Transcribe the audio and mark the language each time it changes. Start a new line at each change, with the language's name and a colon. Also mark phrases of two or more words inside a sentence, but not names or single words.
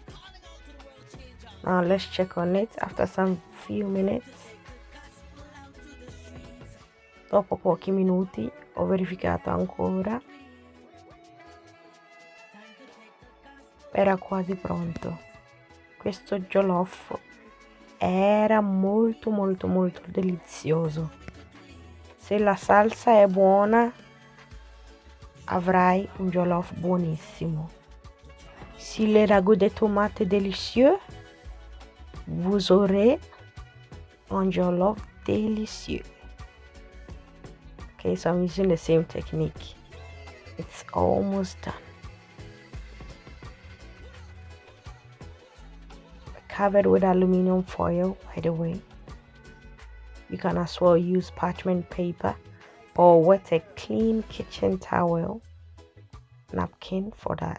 English: Now let's check on it after some few minutes.
Italian: Dopo pochi minuti ho verificato ancora. Era quasi pronto. Questo jollof era molto delizioso. Se la salsa è buona, avrai un jollof buonissimo.
French: Si le ragoût de tomates délicieux, vous aurez un jollof délicieux.
English: Okay, so I'm using the same technique. It's almost done. Covered with aluminum foil, by the way. You can as well use parchment paper or wet a clean kitchen towel napkin for that.